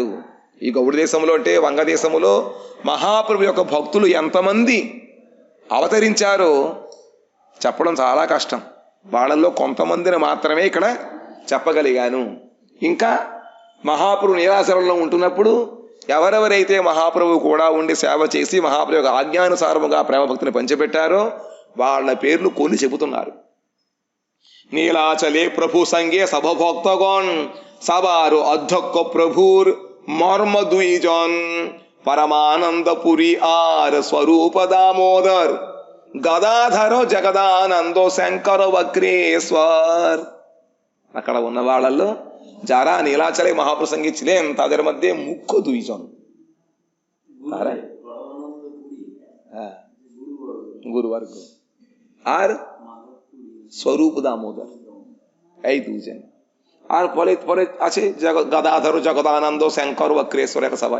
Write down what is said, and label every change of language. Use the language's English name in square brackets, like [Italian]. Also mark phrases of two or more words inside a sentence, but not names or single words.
[Telugu] ఈ గౌడ దేశంలో అంటే వంగదేశంలో మహాప్రభు యొక్క భక్తులు ఎంతమంది అవతరించారో చెప్పడం చాలా కష్టం. వాళ్ళల్లో కొంతమందిని మాత్రమే ఇక్కడ చెప్పగలిగాను. ఇంకా మహాప్రభు నీలాచలంలో ఉంటున్నప్పుడు ఎవరెవరైతే మహాప్రభు కూడా ఉండి సేవ చేసి మహాప్రభు యొక్క ఆజ్ఞానుసారముగా ప్రేమ భక్తిని పంచిపెట్టారో వాళ్ళ పేర్లు కొన్ని చెబుతున్నారు. [Bangla] নীলাচলে প্রভু সঙ্গে সব ভক্তগণ, সবার অধ্যক্ষ প্রভুর মর্ম দুইজন, পরমানন্দপুরী আর স্বরূপ দামোদর, గదాధర జగదానందో శంకర వక్రేశ్వর. [Telugu] అక్కడ ఉన్న వాళ్ళల్లో [Bangla] যারা নীলাচলে মহাপ্রভু সঙ্গে ছিলেন তাদের মধ্যে মুখ্য দুইজন, তারা গুরুবর্গ আর স্বরূপ দামোদর, এই দুইজন। আর পরে পরে আছে গদাধর জগদানন্দ শঙ্কর বক্রেশ্বর, এক সবাই।